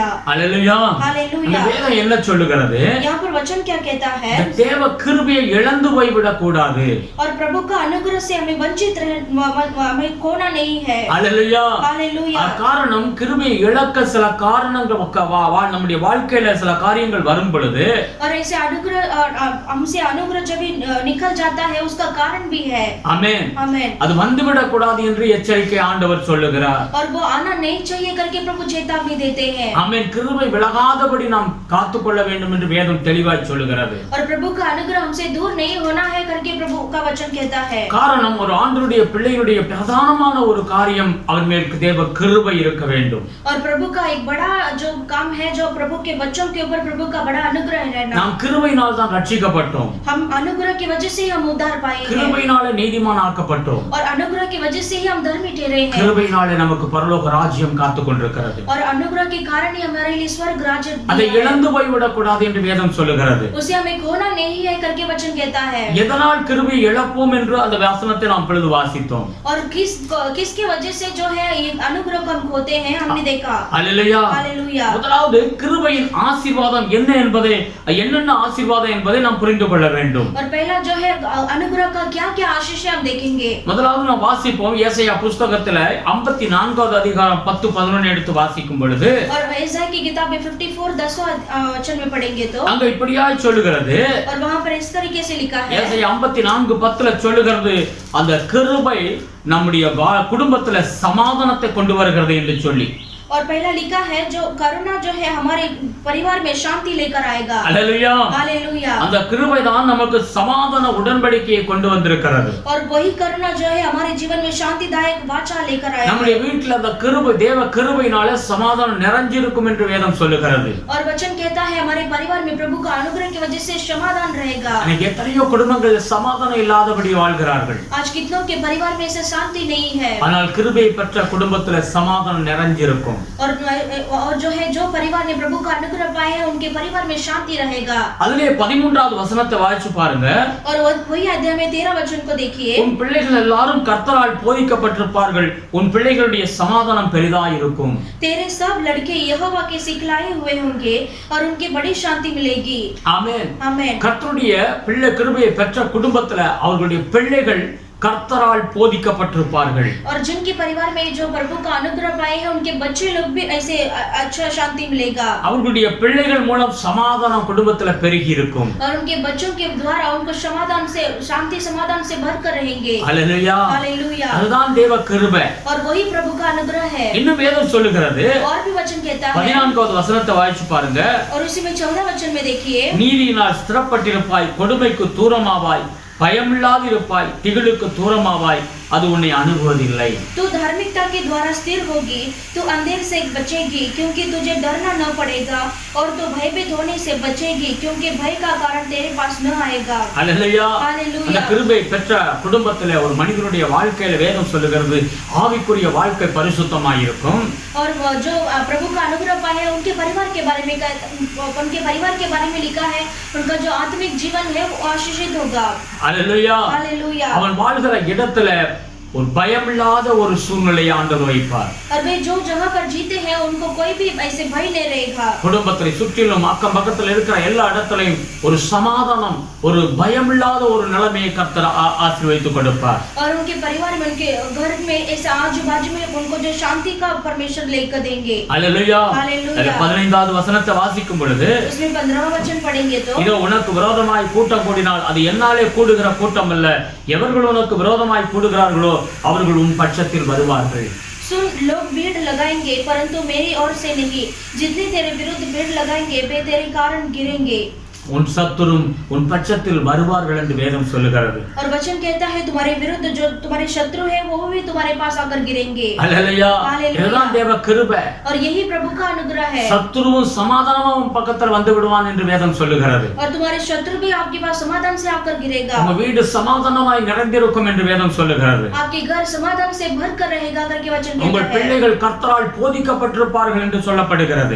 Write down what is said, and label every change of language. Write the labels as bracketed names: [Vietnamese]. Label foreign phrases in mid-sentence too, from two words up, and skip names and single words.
[Hindi] हालेलुया. हालेलुया. [Tamil] வேதம் என்ன சொல்லுகிறது? [Hindi] यहाँ पर वचन क्या कहता है? [Tamil] தேவ கிருபையை இழந்து போய்விடக் கூடாது. [Hindi] और प्रभु का अनुग्रह से हमें वंचित हमें खोना नहीं है. हालेलुया. हालेलुया. [Tamil] காரணம் கிருபையை இழக்க சில காரணங்கள் நம்முடைய வாழ்க்கையில சில காரியங்கள் வரும் பொழுது [Hindi] और ऐसे अनुग्रह हमसे अनुग्रह जब निकल जाता है उसका कारण भी है. आमेन. आमेन. [Tamil] அது வந்துவிடக் கூடாது என்று எச்சரிக்கை ஆண்டவர் சொல்லுகிறார். [Hindi] और वो आना नहीं चाहिए करके प्रभु चेतावनी देते हैं. आमेन. [Tamil] கிருபை விலகாதபடி நாம் காத்துக்கொள்ள வேண்டும் என்று வேதம் தெளிவாய் சொல்லுகிறது. [Hindi] और प्रभु का अनुग्रह हमसे दूर नहीं होना है करके प्रभु का वचन कहता है. [Tamil] காரணம் ஒரு ஆண்டவருடைய பிள்ளையுடைய பிரதானமான ஒரு காரியம் அவன் மேல் தேவ கிருபை இருக்க வேண்டும். [Hindi] और प्रभु का एक बड़ा जो काम है जो प्रभु के बच्चों के ऊपर प्रभु का बड़ा अनुग्रह है ना. [Tamil] நாம் கிருபையினால் தான் ரட்சிக்கப்பட்டோம். [Hindi] हम अनुग्रह की वजह से ही हम उद्धार पाए हैं. [Tamil] கிருபையினாலே நீதிமான் ஆக்கப்பட்டோம். [Hindi] और अनुग्रह की वजह से ही हम धर्मी ठहरे हैं. [Tamil] கிருபையினாலே நமக்கு பரலோக ராஜ்யம் காத்துக் கொண்டிருக்கிறது. [Hindi] और अनुग्रह के कारण ही हमारे लिए स्वर्ग राज्य [Tamil] அதை இழந்து போய்விடக் கூடாது என்று வேதம் சொல்லுகிறது. [Hindi] उसे हमें खोना नहीं है करके वचन कहता है. [Tamil] எதனால் கிருபையை இழப்போம் என்று அந்த வசனத்தை நாம் பொழுது வாசித்தோம். [Hindi] और किसके वजह से जो है ये अनुग्रह को हम खोते हैं हमने देखा. हालेलुया. हालेलुया. [Tamil] முதலாவது கிருபையின் ஆசீர்வாதம் என்ன என்பதை என்னென்ன ஆசீர்வாதம் என்பதை நாம் புரிந்து கொள்ள வேண்டும். [Hindi] और पहला जो है अनुग्रह का क्या आशीष है हम देखेंगे. [Tamil] முதலாவது நாம் வாசிப்போம் ஏசாயா புத்தகத்துல 54வது அதிகாரம் 10-11 எடுத்து வாசிக்கும் பொழுது [Hindi] और यशायाह की किताब में 54 10वां वचन में पढ़ेंगे तो [Tamil] அங்க இப்படியாய் சொல்லுகிறது. [Hindi] और वहां पर इस तरीके से लिखा है. [Tamil] ஏசாயா 54:10 சொல்லுகிறது அந்த கிருபை நம்முடைய குடும்பத்துல சமாதானத்தை கொண்டு வருகிறது என்று சொல்லி. [Hindi] और पहला लिखा है जो करुणा जो है हमारे परिवार में शांति लेकर आएगा. हालेलुया. हालेलुया. [Tamil] அந்த கிருபை தான் நமக்கு சமாதான உடன்படிக்கையை கொண்டு வந்திருக்கிறது. [Hindi] और वही करुणा जो है हमारे जीवन में शांतिदायक वाचा लेकर आएगा. [Tamil] நம்முடைய வீட்ல அந்த கிருபை தேவ கிருபையினால சமாதானம் நிறைஞ்சிருக்கும் என்று வேதம் சொல்லுகிறது. [Hindi] और वचन कहता है हमारे परिवार में प्रभु का अनुग्रह की वजह से समाधान रहेगा. [Tamil] அன்னைக்கு எத்தனையோ குடும்பங்கள் சமாதானம் இல்லாதபடி வாழ்கிறார்கள். [Hindi] आज कितनों के परिवार में ऐसे शांति नहीं है. [Tamil] ஆனால் கிருபை பெற்ற குடும்பத்துல சமாதானம் நிறைஞ்சிருக்கும். [Hindi] और जो है जो परिवार ने प्रभु का अनुग्रह पाए हैं उनके परिवार में शांति रहेगा. [Tamil] அதிலே 13வது வசனத்தை வாசிச்சு பாருங்க. [Hindi] और वही अध्याय में 13 वचन को देखिए. [Tamil] உன் பிள்ளைகள் எல்லாரும் கர்த்தரால் போதிக்கப்பட்டிருப்பார்கள். உன் பிள்ளைகளுடைய சமாதானம் பெரிதாய் இருக்கும். [Hindi] तेरे सब लड़के यहोवा के सिखलाए हुए होंगे और उनके बड़ी शांति मिलेगी. [Tamil] ஆமென். [Hindi] आमेन. [Tamil] கர்த்தருடைய பிள்ளை கிருபையை பெற்ற குடும்பத்துல அவர்களுடைய பிள்ளைகள் கர்த்தரால் போதிக்கப்பட்டிருப்பார்கள். [Hindi] और जिनके परिवार में जो प्रभु का अनुग्रह पाए हैं उनके बच्चे लोग भी ऐसे अच्छा शांति मिलेगा. [Tamil] அவர்களுடைய பிள்ளைகள் மூலம் சமாதானம் குடும்பத்துல பெருகி இருக்கும். [Hindi] और उनके बच्चों के द्वारा उनको समाधान से शांति समाधान से भरकर रहेंगे. हालेलुया. हालेलुया. [Tamil] அதுதான் தேவ கிருபை. [Hindi] और वही प्रभु का अनुग्रह है. [Tamil] இன்னும் வேதம் சொல்லுகிறது. [Hindi] और भी वचन कहता है. [Tamil] 14வது வசனத்தை வாசிச்சு பாருங்க. [Hindi] और उसी में 14 वचन में देखिए. [Tamil] நீதியினால் ஸ்திரப்பட்டிருப்பாய், கொடுமைக்கு தூரமாவாய், பயமில்லாதிருப்பாய், திகிலுக்கு தூரமாவாய், அது உன்னை அணுகுவதில்லை. [Hindi] तू धार्मिकता के द्वारा स्थिर होगी, तू अंधेर से बचेगी क्योंकि तुझे डरना न पड़ेगा, और तू भयभीत होने से बचेगी क्योंकि भय का कारण तेरे पास न आएगा. हालेलुया. हालेलुया. [Tamil] அந்த கிருபை பெற்ற குடும்பத்திலே ஒரு மனிதனுடைய வாழ்க்கையில வேதம் சொல்லுகிறது ஆவிக்குரிய வாழ்க்கை பரிசுத்தமாய் இருக்கும். [Hindi] और जो प्रभु का अनुग्रह पाए हैं उनके परिवार के बारे में लिखा है उनका जो आत्मिक जीवन है वो आशीषित होगा. हालेलुया. हालेलुया. [Tamil] அவன் வாழ்கிற இடத்துல ஒரு பயமில்லாத ஒரு சூழ்நிலையை ஆண்டவர் வைப்பார். [Hindi] और वे जो जगह पर जीते हैं उनको कोई भी ऐसे भय नहीं रहेगा. [Tamil] குடும்பத்தை சுற்றிலும் அக்கம் பக்கத்துல இருக்கிற எல்லா இடத்துலயும் ஒரு சமாதானம், ஒரு பயமில்லாத ஒரு நிலைமையை கர்த்தர் ஆசீர்வதித்து கொடுப்பார். [Hindi] और उनके परिवार में उनके घर में ऐसे आजू बाजू में उनको जो शांति का परमेश्वर लेकर देंगे. हालेलुया. हालेलुया. [Tamil] 15வது வசனத்தை வாசிக்கும் பொழுது [Hindi] उसमें 15वां वचन पढ़ेंगे तो [Tamil] இதோ உனக்கு விரோதமாய் கூட்டம் கூடினால் அது என்னாலே கூடுகிற கூட்டம் அல்ல, எவர்கள் உனக்கு விரோதமாய் கூடுகிறார்களோ அவர்கள் உன் பட்சத்தில் வருவார்கள். [Hindi] सुन, लोग भीड़ लगाएंगे परंतु मेरी ओर से नहीं, जितने तेरे विरुद्ध भीड़ लगाएंगे वे तेरे कारण गिरेंगे. [Tamil] உன் சத்துரும் உன் பட்சத்தில் வருவார்கள் என்று வேதம் சொல்லுகிறது. [Hindi] और वचन कहता है तुम्हारे विरुद्ध जो तुम्हारे शत्रु है वो भी तुम्हारे पास आकर गिरेंगे. [Tamil] அல்லேலூயா. இதுதான் தேவ கிருபை. [Hindi] और यही प्रभु का अनुग्रह है. [Tamil] சத்துருவும் சமாதானமா உன் பக்கத்தில் வந்து விடுவான் என்று வேதம் சொல்லுகிறது. [Hindi] और तुम्हारे शत्रु भी आपके पास समाधान से आकर गिरेगा. [Tamil] உங்க வீடு சமாதானமாய் நிறைந்திருக்கும் என்று வேதம் சொல்லுகிறது. [Hindi] आपके घर समाधान से भरकर रहेगा करके वचन कहता है. [Tamil] உங்கள் பிள்ளைகள் கர்த்தரால் போதிக்கப்பட்டிருப்பார்கள் என்று சொல்லப்படுகிறது.